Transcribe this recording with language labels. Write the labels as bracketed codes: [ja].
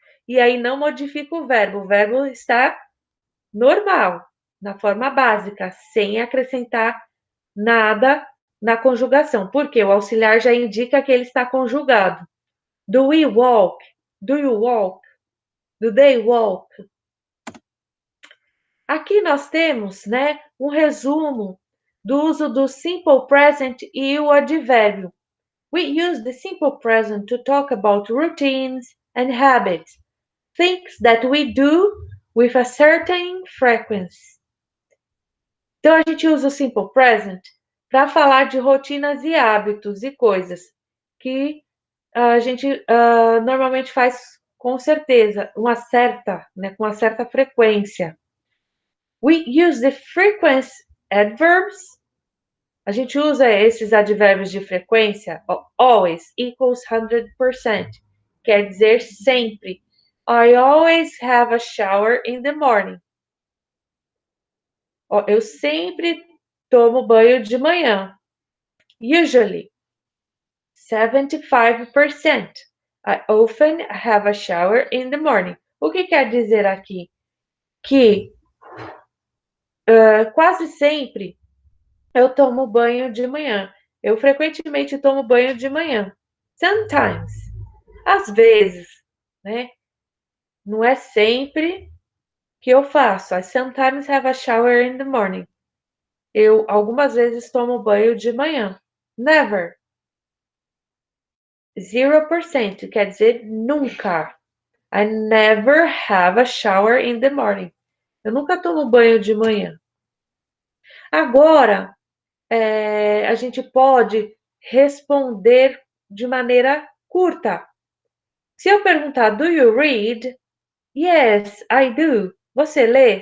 [pt] E aí não modifica o verbo está normal, na forma básica, sem acrescentar nada na conjugação, porque o auxiliar já indica que ele está conjugado. [en] Do we walk? Do you walk? Do they walk? [pt] Aqui nós temos, né, um resumo do uso do simple present e o advérbio. [en] We use the simple present to talk about routines and habits, things that we do with a certain frequency. [pt] Então a gente usa o simple present para falar de rotinas e hábitos e coisas que a gente normalmente faz com certeza, com uma certa frequência. [en] We use the frequency adverbs. [pt] A gente usa esses advérbios de frequência, [en] always equals 100%. [pt] Quer dizer sempre. [en] I always have a shower in the morning. [pt] Eu sempre tomo banho de manhã. [en] Usually. 75%. I often have a shower in the morning. [pt] O que quer dizer aqui? Que quase sempre eu tomo banho de manhã. Eu frequentemente tomo banho de manhã. Sometimes. Às vezes, né? Não é sempre que eu faço. [en] I sometimes have a shower in the morning. [pt] Eu algumas vezes tomo banho de manhã. Never. 0%, quer dizer nunca. [en] I never have a shower in the morning. [pt] Eu nunca tomo banho de manhã. Agora, a gente pode responder de maneira curta. Se eu perguntar, [en] do you read? Yes, I do. [pt] Você lê?